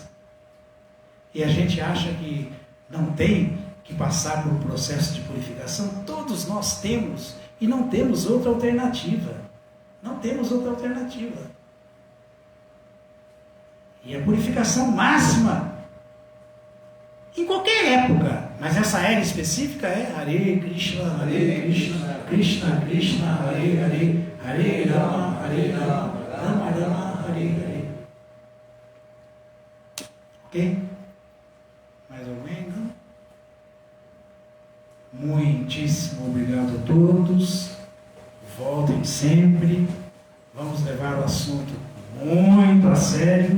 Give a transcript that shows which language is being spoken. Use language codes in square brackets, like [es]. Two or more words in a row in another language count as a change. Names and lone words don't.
[pt] E a gente acha que não tem que passar por um processo de purificação. Todos nós temos, e não temos outra alternativa. Não temos outra alternativa. E a purificação máxima, em qualquer época, mas essa era específica é [sa] हरे कृष्ण, कृष्ण कृष्ण, हरे हरे, हरे राम, राम राम, हरे हरे. [pt] Ok? Mais ou menos? Muitíssimo obrigado a todos. Voltem sempre. Vamos levar o assunto muito a sério.